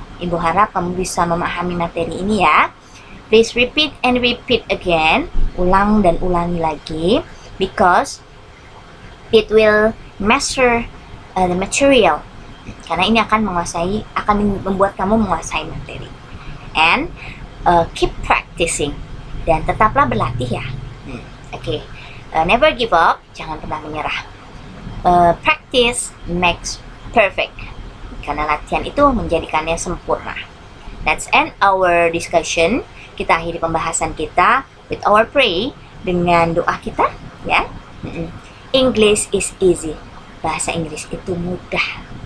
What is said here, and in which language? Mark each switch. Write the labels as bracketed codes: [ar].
[id] Ibu harap kamu bisa memahami materi ini ya. [en] Please repeat and repeat again. [id] Ulang dan ulangi lagi. [en] Because it will master the material. [id] Karena ini akan membuat kamu menguasai materi. [en] And keep practicing. [id] Dan tetaplah berlatih ya. [en] Okay. Never give up. [id] Jangan pernah menyerah. [en] Practice makes perfect. [id] Karena latihan itu menjadikannya sempurna. [en] Let's end our discussion. [id] Kita akhiri pembahasan kita [en] with our pray, [id] dengan doa kita ya. [en] English is easy. [id] Bahasa Inggris itu mudah.